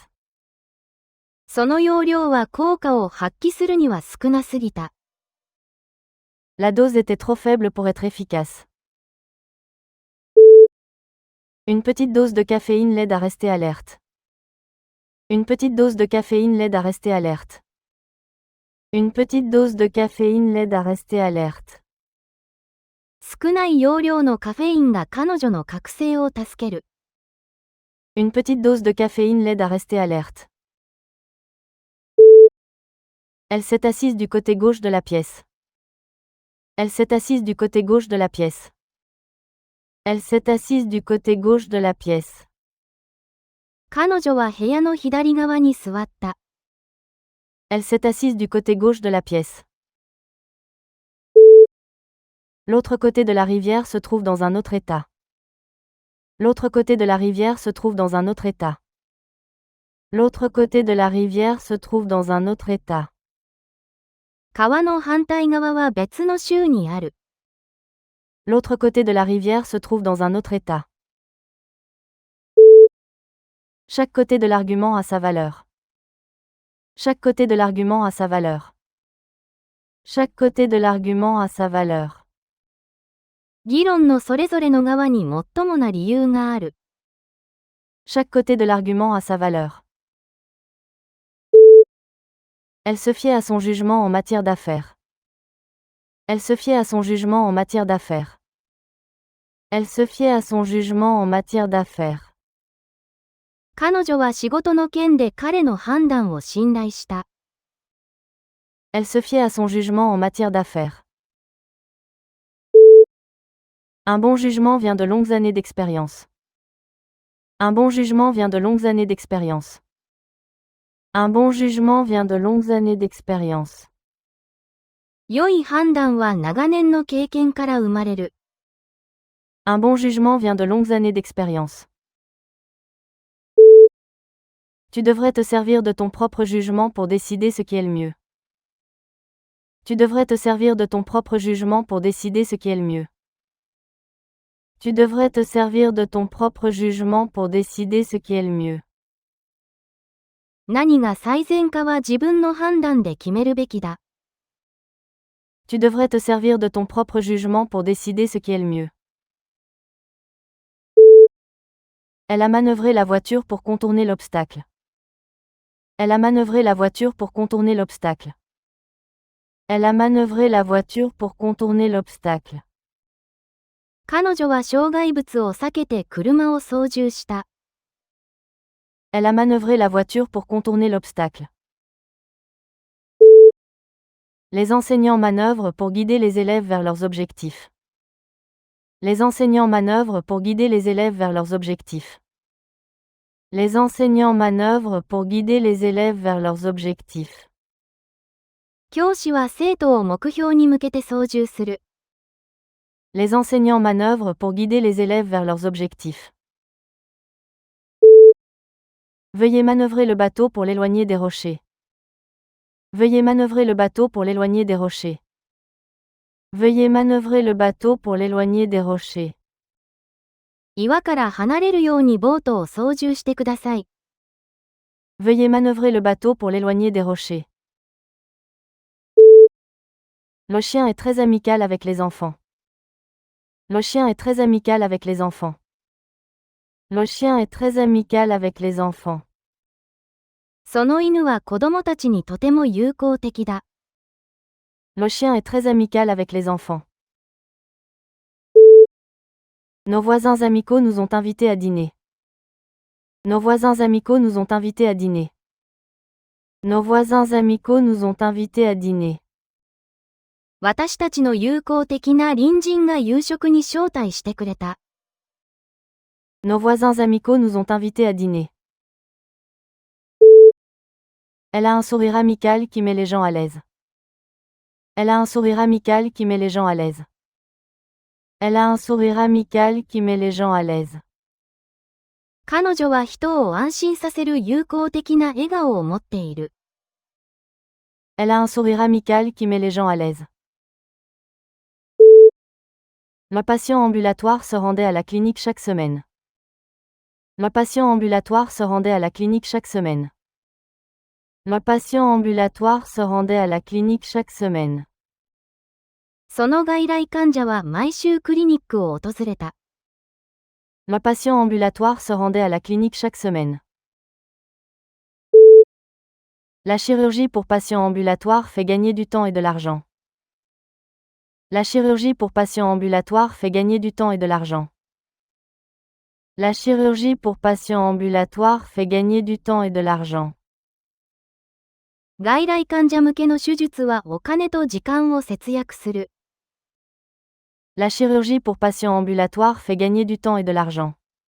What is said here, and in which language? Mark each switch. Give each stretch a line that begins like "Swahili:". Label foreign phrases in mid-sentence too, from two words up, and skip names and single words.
Japanese: その用量は効果を発揮するには少なすぎた。
French: La dose était trop faible pour être efficace. Une petite dose de caféine l'aide à rester alerte. Une petite dose de caféine l'aide à rester alerte. Une petite dose de caféine l'aide à rester alerte.
Japanese: 少ない容量のカフェインが彼女の覚醒を助ける。
French: Une petite dose de caféine l'aide à rester alerte. Elle s'est assise du côté gauche de la pièce. Elle s'est assise du côté gauche de la pièce. Elle s'est assise du côté gauche de la pièce.
Japanese: 彼女は部屋の左側に座った。
French: Elle s'est assise du côté gauche de la pièce. L'autre côté de la rivière se trouve dans un autre état. L'autre côté de la rivière se trouve dans un autre état. L'autre côté de la rivière se trouve dans un autre état.
Japanese: 川の反対側は別の州にある。
French: L'autre côté de la rivière se trouve dans un autre état. Chaque côté de l'argument a sa valeur. Chaque côté de l'argument a sa valeur. Chaque côté de l'argument a sa valeur.
Japanese: 議論のそれぞれの側に最もな理由がある。
French: Chaque côté de l'argument a sa valeur. Elle se fiait à son jugement en matière d'affaires. Elle se fiait à son jugement en matière d'affaires. Elle se fiait à son jugement en matière d'affaires.
Japanese: 彼女は仕事の件で彼の判断を信頼した。
French: Elle se fiait à son jugement en matière d'affaires. Un bon jugement vient de longues années d'expérience. Un bon jugement vient de longues années d'expérience. Un bon jugement vient de longues années d'expérience.
Japanese: 良い判断は長年の経験から生まれる。
French: Un bon jugement vient de longues années d'expérience. Tu devrais te servir de ton propre jugement pour décider ce qui est le mieux. Tu devrais te servir de ton propre jugement pour décider ce qui est le mieux. Tu devrais te servir de ton propre jugement pour décider ce qui est le mieux.
Japanese: 何が最善かは自分の判断で決めるべきだ。
French: Tu devrais te servir de ton propre jugement pour décider ce qui est le mieux. Elle a manœuvré la voiture pour contourner l'obstacle. Elle a manœuvré la voiture pour contourner l'obstacle. Elle a manœuvré la voiture pour contourner l'obstacle.
Japanese: 彼女は障害物を避けて車を操縦した。
French: Elle a manœuvré la voiture pour contourner l'obstacle. Les enseignants manœuvrent pour guider les élèves vers leurs objectifs. Les enseignants manœuvrent pour guider les élèves vers leurs objectifs. Les enseignants manœuvrent pour guider les élèves vers leurs objectifs.
Japanese: 教師は生徒を目標に向けて操縦する。
French: Les enseignants manœuvrent pour guider les élèves vers leurs objectifs. Veuillez manœuvrer le bateau pour l'éloigner des rochers. Veuillez manœuvrer le bateau pour l'éloigner des rochers. Veuillez manœuvrer le bateau pour l'éloigner des rochers.
Japanese: 岩から離れるようにボートを操縦してください。
French: Veuillez manœuvrer le bateau pour l'éloigner des rochers. Le chien est très amical avec les enfants. Le chien est très amical avec les enfants. Le chien est très amical avec les enfants.
Japanese: その犬は子供たちにとても友好的だ。
French: Le chien est très amical avec les enfants. Nos voisins amicaux nous ont invités à dîner. Nos voisins amicaux nous ont invités à dîner. Nos voisins amicaux nous ont invités à dîner.
Japanese: 私たちの友好的な隣人が夕食に招待してくれた。
French: Nos voisins amicaux nous ont invités à dîner. Elle a un sourire amical qui met les gens à l'aise. Elle a un sourire amical qui met les gens à l'aise. Elle a un sourire amical qui met les gens à l'aise.
Japanese: 彼女は人を安心させる友好的な笑顔を持っている。
French: Elle a un sourire amical qui met les gens à l'aise. Le patient ambulatoire se rendait à la clinique chaque semaine. Le patient ambulatoire se rendait à la clinique chaque semaine. Le patient ambulatoire se rendait à la clinique chaque semaine.
Japanese: その外来患者は毎週クリニックを訪れた。
French: Le patient ambulatoire se rendait à la clinique chaque semaine. La chirurgie pour patients ambulatoires fait gagner du temps et de l'argent. La chirurgie pour patients ambulatoires fait gagner du temps et de l'argent. La chirurgie pour patients ambulatoires fait gagner du temps et de l'argent.
Japanese: 外来患者向けの手術はお金と時間を節約する。
French: La chirurgie pour patients ambulatoires fait gagner du temps et de l'argent.